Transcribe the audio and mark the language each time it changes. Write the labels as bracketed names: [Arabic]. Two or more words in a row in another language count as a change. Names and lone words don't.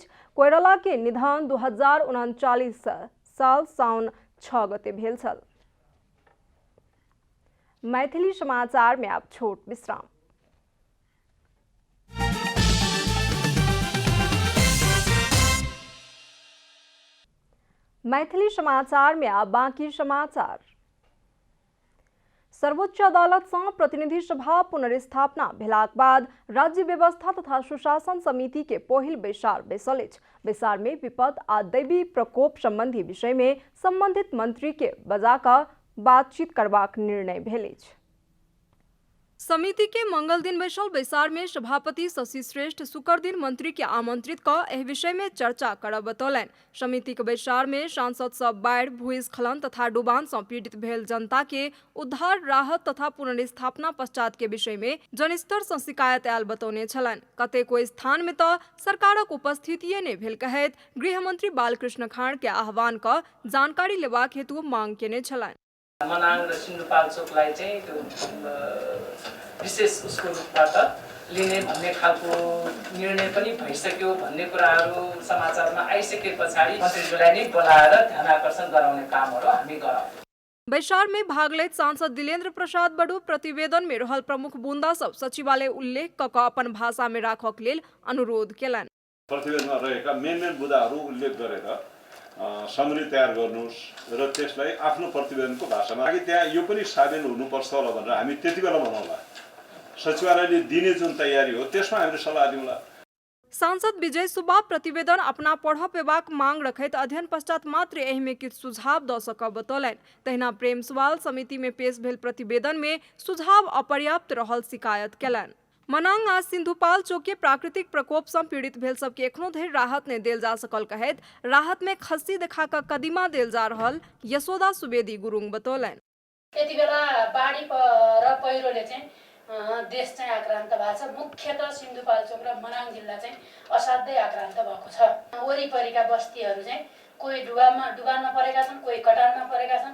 [Maithili] कोइराला के निधन 2039 साल साउन 6 गते भेल छल। मैथिली समाचार में आप छोट विश्राम। मैथिली समाचार में अब बाँकी समाचार। सर्वोच्च अदालत से प्रतिनिधि सभा पुनर्स्थापना भेलाक बाद राज्य व्यवस्था तथा सुशासन समिति के पहिल बैसार बैसल अछि। बैसार में विपद आ दैवी प्रकोप संबंधी विषय में संबंधित मंत्री के बजाकर बातचीत करबाक निर्णय भेल अछि। समिति के मंगल दिन बैसल बैसार में सभापति शशि श्रेष्ठ शुक्र दिन मंत्री के आमंत्रित कर एहि विषय में चर्चा करब बतौलनि। समिति के बैसार में सांसद सब बाढ़, भूस्खलन तथा डुबान से पीड़ित भेल जनता के उद्धार, राहत तथा पुनर्स्थापना पश्चात के विषय में जनस्तर से शिकायत आयल बतौने छलनि। कतेको स्थान में तो सरकारक उपस्थितिये नहि भेल कहैत गृह मंत्री बालकृष्ण खाँड के आह्वान कर जानकारी लेबाक हेतु मांग केने छलनि। [Nepali] मनाङ र सिन्धुपाल्चोकलाई चाहिँ त्यो विशेष उसको रूपबाट लिने भन्ने खालको निर्णय पनि भइसक्यो भन्ने कुराहरू समाचारमा आइसके पछाडि मन्त्रीज्यूलाई नै बोलाएर ध्यानाकर्षण गराउने कामहरू हामी गरौँ। [Maithili] बैसार में भाग लैत सांसद दिलेन्द्र प्रसाद बड़ू प्रतिवेदन में रहल प्रमुख बुंदा सब सचिवालय उल्लेख कऽ अपन भाषा में राखक लेल अनुरोध केलनि। [Nepali] प्रतिवेदनमा रहेका मेन बुदाहरू उल्लेख गरेर समरी तयार गर्नुस् र त्यसलाई आफ्नो प्रतिवेदनको भाषामा कि त्यहाँ यो पनि सामेल हुनुपर्छ होला भनेर हामी त्यति बेला भनौँला। सचिवालयले दिने जुन तयारी हो त्यसमा हामीले सल्लाह दिउँला। [Maithili] सांसद विजय सुब्बा प्रतिवेदन अपना पढ़ पेबाक मांग रखैत अध्ययन पश्चात मात्र एहि में किछु सुझाव दऽ सकब बतौलनि। तहिना प्रेम सवाल समिति में पेश भेल प्रतिवेदन में सुझाव अपर्याप्त रहल शिकायत केलनि। मनाङ आ सिन्धुपाल्चोक के प्राकृतिक प्रकोप से पीड़ित भेल सबके एखनो धरि राहत नहीं देल जा सकल कहैत राहत में खस्सी देखा कऽ कदीमा देल जा रहल यशोदा सुवेदी गुरुङ बतौलनि। [Nepali] यति बेला बाढी र पहिरोले चाहिँ देश चाहिँ आक्रान्त भएको छ। मुख्यतः सिन्धुपाल्चोक र मनाङ जिल्ला चाहिँ असाध्यै आक्रान्त भएको छ। वरिपरिका बस्तीहरू चाहिँ कोही डुबानमा परेका छन्, कोही कटानमा परेका छन्।